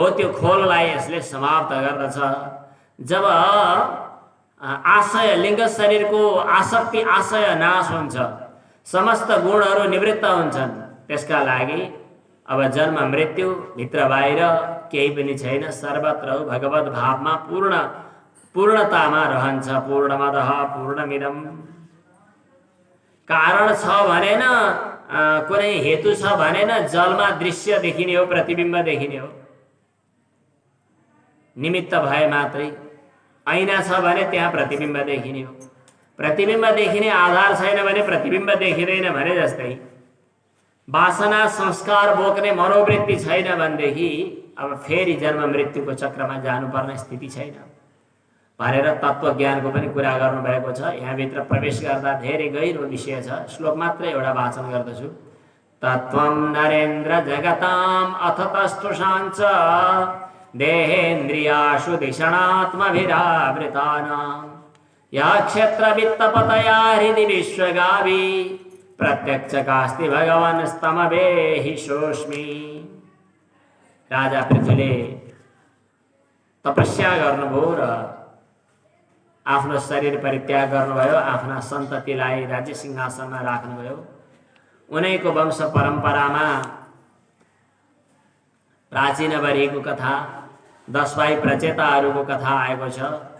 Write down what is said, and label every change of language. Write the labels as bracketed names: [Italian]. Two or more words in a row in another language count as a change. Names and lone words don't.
[Nepali] त्यो खोललाई यसले समाप्त गर्दछ। जब आशय लिङ्ग शरीरको आसक्ति आशय नाश हुन्छ, समस्त गुणहरू निवृत्त हुन्छन्, त्यसका लागि अब जन्म मृत्यु भित्र बाहिर केही पनि छैन। सर्वत्र भगवत भावमा पूर्णतामा रहन्छ। [Sanskrit] पूर्णमदः पूर्णमिदं। [Nepali] कारण छ भनेन, कुनै हेतु छ भनेन, जलमा दृश्य देखिने हो, प्रतिबिम्ब देखिने हो। निमित्त भए मात्रै। ऐना छ भने त्यहाँ प्रतिबिम्ब देखिने हो। प्रतिबिम्ब देखिने आधार छैन भने प्रतिबिम्ब देखिँदैन भने जस्तै वासना संस्कार बोक्ने मनोवृत्ति छैन भनेदेखि अब फेरि जन्म मृत्युको चक्रमा जानुपर्ने स्थिति छैन भनेर तत्त्वज्ञानको पनि कुरा गर्नुभएको छ। यहाँभित्र प्रवेश गर्दा धेरै गहिरो विषय छ। श्लोक मात्र एउटा वाचन गर्दछु। [Sanskrit] तत्त्वं नरेन्द्र जगताम् अथ तस्तुषाञ्च देहेन्द्रियाशु धिषणात्मभिरावृतानां या क्षेत्रवित्तपतया हृदि विश्वगावी प्रत्यक्षकास्ति भगवान् स्तमवेहि सोऽस्मि। [Nepali] राजा पृथ्वीले तपस्या गर्नुभयो र आफ्नो शरीर परित्याग गर्नुभयो। आफ्ना सन्ततिलाई राज्य सिंहासनमा राख्नुभयो। उनैको वंश परम्परामा प्राचीन बरीको कथा, 10 भाइ प्रचेताहरूको कथा आएको छ।